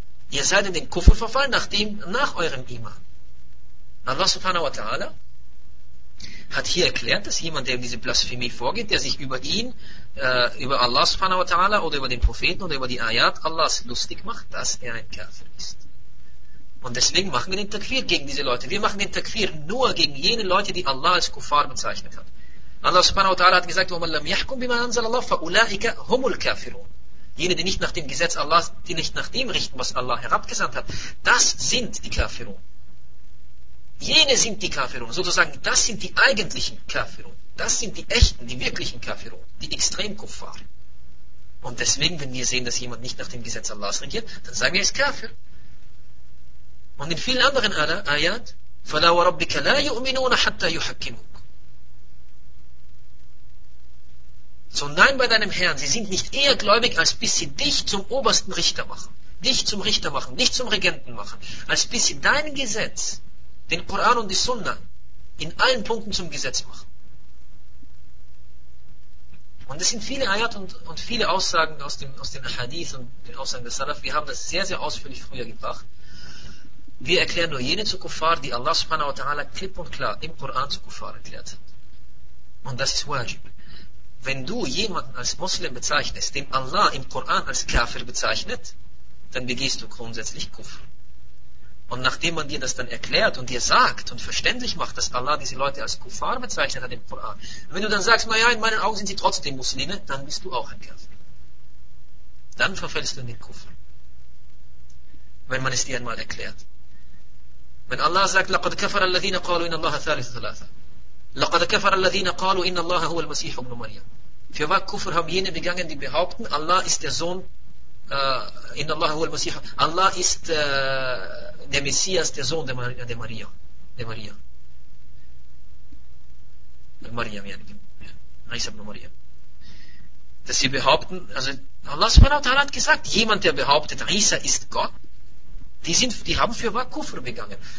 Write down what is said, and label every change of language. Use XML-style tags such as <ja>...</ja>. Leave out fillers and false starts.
<de>Ihr seid in den Kufr verfallen, nach eurem Iman. Allah subhanahu wa ta'ala hat hier erklärt, dass jemand, der ihm diese Blasphemie vorgeht, der sich über ihn, über Allah subhanahu wa ta'ala oder über den Propheten oder über die Ayat Allahs lustig macht, dass er ein Kafir ist. Und deswegen machen wir den Takfir gegen diese Leute. Wir machen den Takfir nur gegen jene Leute, die Allah als Kuffar bezeichnet hat. Allah subhanahu wa ta'ala hat gesagt,</de> <ar>وَمَنْ لَمْ يَحْكُمْ بِمَا أَنْزَلَ اللَّهُ فَأُولَٰئِكَ هُمُ الْكَافِرُونَ.</ar> <de>Jene, die nicht nach dem Gesetz Allahs, die nicht nach dem richten, was Allah herabgesandt hat, das sind die Kafirun. Jene sind die Kafirun. Sozusagen, das sind die eigentlichen Kafirun. Das sind die echten, die wirklichen Kafirun. Die Extremkuffar. Und deswegen, wenn wir sehen, dass jemand nicht nach dem Gesetz Allahs regiert, dann sagen wir, er ist Kafir. Und in vielen anderen Ayat,</de> <ar>فَلَا وَرَبِّكَ لَا يُؤْمِنُونَ حَتَّى يُحَكِّمُكَ.</ar> <de>So nein bei deinem Herrn, sie sind nicht eher gläubig, als bis sie dich zum obersten Richter machen. Dich zum Richter machen, dich zum Regenten machen. Als bis sie dein Gesetz, den Koran und die Sunna, in allen Punkten zum Gesetz machen. Und es sind viele Ayat und viele Aussagen aus den Hadith und den Aussagen des Salaf. Wir haben das sehr, sehr ausführlich früher gebracht. Wir erklären nur jene zu Kuffar, die Allah subhanahu wa ta'ala klipp und klar im Koran zu Kuffar erklärt hat. Und das ist wajib. Wenn du jemanden als Muslim bezeichnest, den Allah im Koran als Kafir bezeichnet, dann begehst du grundsätzlich Kuffar. Und nachdem man dir das dann erklärt und dir sagt und verständlich macht, dass Allah diese Leute als Kuffar bezeichnet hat im Koran, wenn du dann sagst, naja, in meinen Augen sind sie trotzdem Muslime, dann bist du auch ein Kafir. Dann verfällst du in den Kuffar. Wenn man es dir einmal erklärt. Wenn Allah sagt,</de> <ar>لَقَدْ كَفَرَ الَّذِينَ قَالُوا إِنَّ اللَّهَ ثَالِثُ ثَلَاثَ لَقَدْ كَفَرَ الَّذِينَ قَالُوا إِنَّ اللَّهَ هُوَ الْمَسِيحُ بْنُ مَرْيَمُ.</ar> <de>Für was Kufr haben jene begangen, die behaupten, Allah ist der Sohn,</de> <ar>إِنَّ اللَّهَ هُوَ الْمَسِيحُ,</ar> <de>Allah ist der Messias, der Sohn der Maria. Maria, ja. Isa ibn Maria. Dass sie behaupten, also Allah subhanahu wa ta'ala hat gesagt, jemand, der behauptet, Isa ist Gott, die haben für wahr Kufr begangen.</de>